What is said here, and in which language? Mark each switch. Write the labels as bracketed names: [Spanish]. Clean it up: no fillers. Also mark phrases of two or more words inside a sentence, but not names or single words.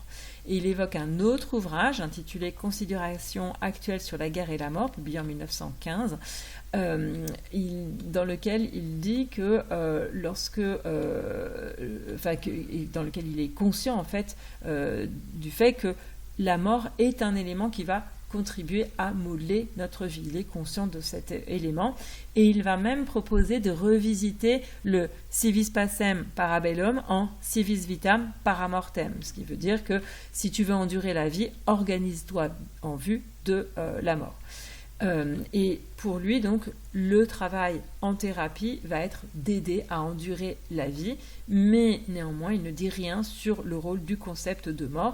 [French] Et il évoque un autre ouvrage intitulé « Considérations actuelles sur la guerre et la mort », publié en 1915, dans lequel il dit que dans lequel il est conscient en fait du fait que la mort est un élément qui va contribuer à modeler notre vie. Il est conscient de cet élément, et il va même proposer de revisiter le [Latin] civis pacem para bellum [French] en [Latin] civis vitam para mortem, [French] ce qui veut dire que si tu veux endurer la vie, organise-toi en vue de la mort. Et pour lui, donc, le travail en thérapie va être d'aider à endurer la vie, mais néanmoins, il ne dit rien sur le rôle du concept de mort.